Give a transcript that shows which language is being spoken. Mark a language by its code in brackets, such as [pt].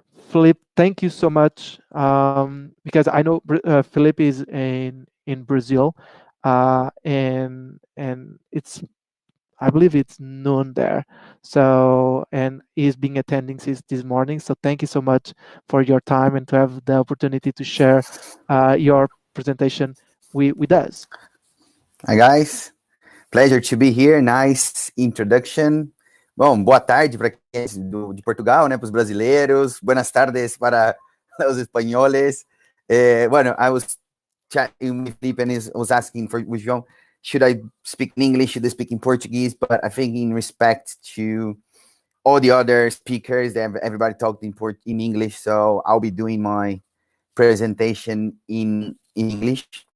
[en] Philippe, thank you so much, because I know Philippe is in Brazil, and it's, I believe it's noon there. So, and he's been attending since this morning. So thank you so much for your time and to have the opportunity to share your presentation with us. Hi guys, pleasure to be here. Nice introduction. [pt] Bom, boa tarde para quem é de Portugal, né, para os brasileiros. [es] Buenas tardes [pt] para os espanhóis. [es] Bueno, [en] I was chatting with Philippe and was asking with João, should I speak in English? Should I speak in Portuguese? But I think in respect to all the other speakers, everybody talked in English, so I'll be doing my presentation in English.